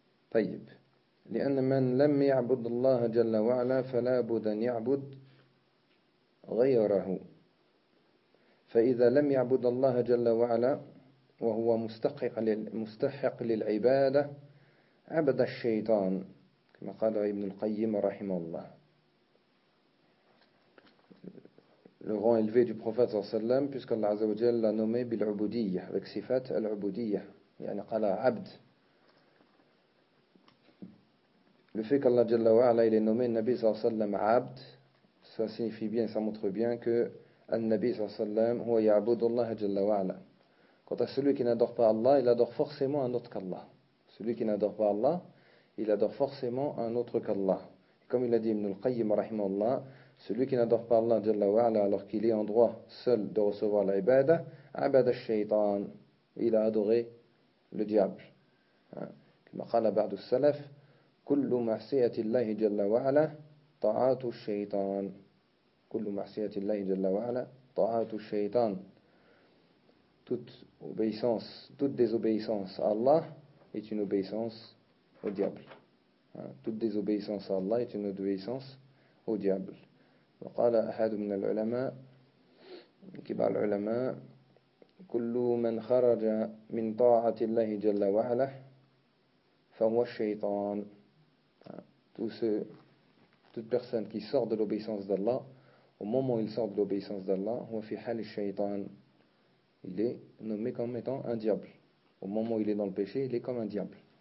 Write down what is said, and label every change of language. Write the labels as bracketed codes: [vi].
[ar] طيب لأن من لم يعبد الله جل وعلا فلا بد أن يعبد غيره فإذا لم يعبد الله جل وعلا وهو مستحق للعبادة عبد الشيطان كما قال ابن القيم رحمه الله. [fr] Le rang élevé du prophète صلى الله عليه وسلم puisque Allah عز وجل l'a nommé بالعبودية avec [ar] صفات العبودية يعني قال عبد. [fr] Le fait qu'Allah Jalla wa Ala il est nommé Nabi sallallahu alayhi wa sallam abd, ça signifie bien, ça montre bien que Al-Nabi sallallahu alayhi wa sallam, [ar] huwa ya'budu Allah Jalla wa Ala. [fr] Quant à celui qui n'adore pas Allah, il adore forcément un autre qu'Allah. Celui qui n'adore pas Allah, il adore forcément un autre qu'Allah. Et comme il a dit Ibn al-Qayyim rahimahullah, Celui qui n'adore pas Allah, Jalla wa Ala, alors qu'il est en droit seul de recevoir l'ibada, [ar] abada shaytan, [fr] il a adoré le diable. Comme a dit le salaf, [ar] كل معصية الله جل وعلا طاعة الشيطان. كل معصية الله جل وعلا طاعة الشيطان. [fr] Toute obéissance, toute désobéissance à Allah est une obéissance au diable. Toute désobéissance à Allah est une obéissance au diable. [ar] وقال أحد من العلماء كبار العلماء كل من خرج من طاعة الله جل وعلا فهو الشيطان. [fr] Toute personne qui sort de l'obéissance d'Allah, au moment où il sort de l'obéissance d'Allah, [ar] wa fi hal ash-shaytan, [fr] il est nommé comme étant un diable. Au moment où il est dans le péché, il est comme un diable.